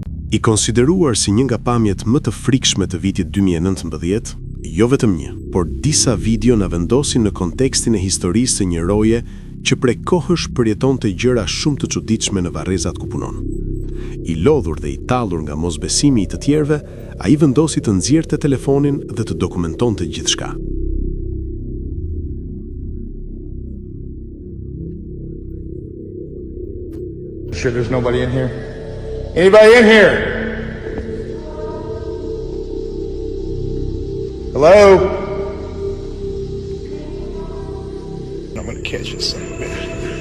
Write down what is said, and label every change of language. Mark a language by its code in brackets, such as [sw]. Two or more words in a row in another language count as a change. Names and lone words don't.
[sq] I konsideruar si një nga pamjet më të frikshme të vitit 2019, jo vetëm një, por disa video na vendosin në kontekstin e historisë së një roje që prej kohësh përjetonte gjëra shumë të çuditshme në varrezat ku punon. I lodhur dhe i tallur nga mosbesimi i të tjerëve, ai vendosi të nxjerrte telefonin dhe të dokumentonte gjithçka. [en] Sure there's nobody in here? Anybody in here? Hello? I'm gonna catch this son of a bitch.